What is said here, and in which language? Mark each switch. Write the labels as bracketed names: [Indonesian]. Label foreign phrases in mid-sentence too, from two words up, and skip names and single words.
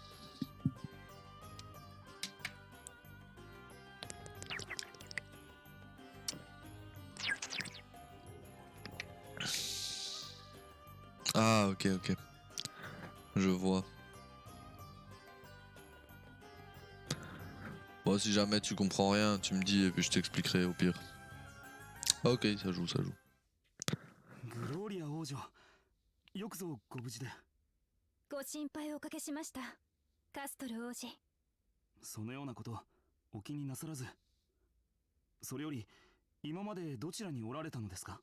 [French] Ah ok ok, je vois. Bon si jamais tu comprends rien, tu me dis et puis je t'expliquerai au pire. Ok, ça joue, ça joue. [Japanese] グローリア王女、よくぞご無事で。ご心配をおかけしました、カストル王子。そのようなことお気になさらず。それより今までどちらにおられたのですか？